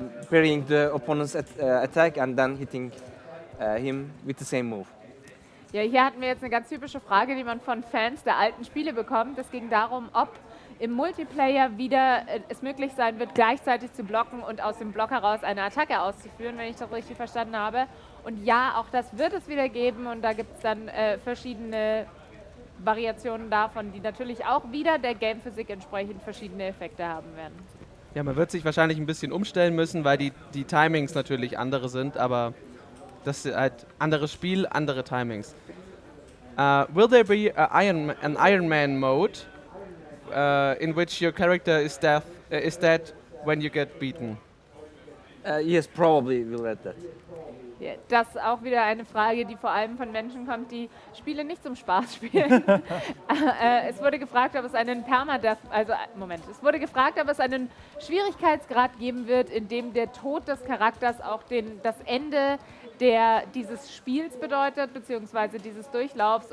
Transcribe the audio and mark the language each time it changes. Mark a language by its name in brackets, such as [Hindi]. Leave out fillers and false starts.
[English] Parrying the opponent's attack and then hitting him with the same move. [German] Ja, hier hatten wir jetzt eine ganz typische Frage, die man von Fans der alten Spiele bekommt. Es ging darum, ob im Multiplayer wieder es möglich sein wird, gleichzeitig zu blocken und aus dem Block heraus eine Attacke auszuführen, wenn ich das richtig verstanden habe. Und ja, auch das wird es wieder geben und da gibt es dann verschiedene Variationen davon, die natürlich auch wieder der Gamephysik entsprechend verschiedene Effekte haben werden. Ja, man wird sich wahrscheinlich ein bisschen umstellen müssen, weil die Timings natürlich andere sind, aber das ist halt anderes Spiel, andere Timings. [English] Will there be an Iron Man mode in which your character is dead when you get beaten? Yes, probably we'll add that. [German] Ja, das ist auch wieder eine Frage, die vor allem von Menschen kommt, die Spiele nicht zum Spaß spielen. Es wurde gefragt, ob es einen es wurde gefragt, ob es einen Schwierigkeitsgrad geben wird, in dem der Tod des Charakters auch das Ende dieses Spiels bedeutet, beziehungsweise dieses Durchlaufs.